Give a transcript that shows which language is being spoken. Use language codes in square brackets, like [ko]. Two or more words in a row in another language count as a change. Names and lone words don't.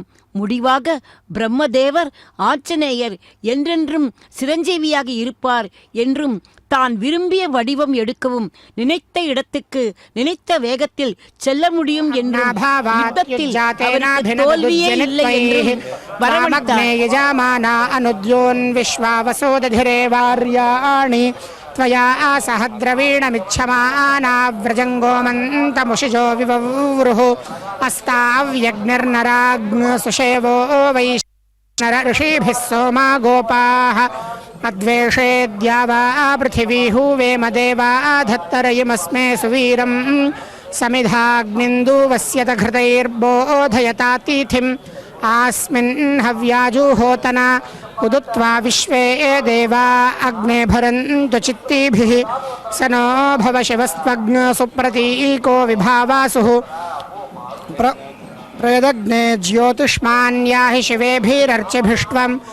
[ta] முடிவாக பிரம்மதேவர் ஆஞ்சநேயர் என்றென்றும் சிரஞ்சீவியாக இருப்பார் என்றும், தான் விரும்பிய வடிவம் எடுக்கவும் நினைத்த இடத்துக்கு நினைத்த வேகத்தில் செல்ல முடியும் என்றும், யுத்தத்தில் அவருக்கு தோல்வியே இல்லை என்றும் வரவழைத்தார். [sa] त्वया सहद्रवीणमिच्छमानाव्रजङ्गोमन्तमुषिजो विववृः अस्ताव्यग्निर्नराग्नसुषेवो वैश्नर ऋषिभिः सोमा गोपाः अद्वेषेद्या वा पृथिवी हुवेम देवा धत्तरयिमस्मे सुवीरम् समिधाग्निन्दुवस्यत घृतैर्बोधयतातिथिम् आस्मिन् हव्याजुहोतना उदुत्वा विश्वे देवा अग्ने भरन्तु चित्तिभिः स नो भव शिवस्त्वग्न सुप्रतीको विभावासुः प्रेदग्ने ज्योतिष्मान्याहि शिवेभिरर्चिभिष्ट्वं